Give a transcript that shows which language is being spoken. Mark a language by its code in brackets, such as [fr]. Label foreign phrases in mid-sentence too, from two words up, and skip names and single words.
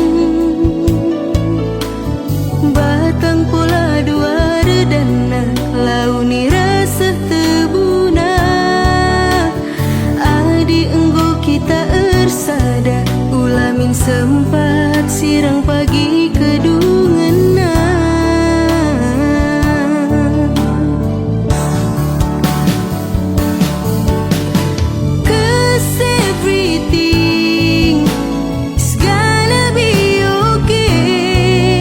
[btx] Batang pola dua redana launi rasa tebuna, adi enggo kita ersada ulamin sempat sirang pagi kedungena. [en] 'Cause everything is gonna be okay.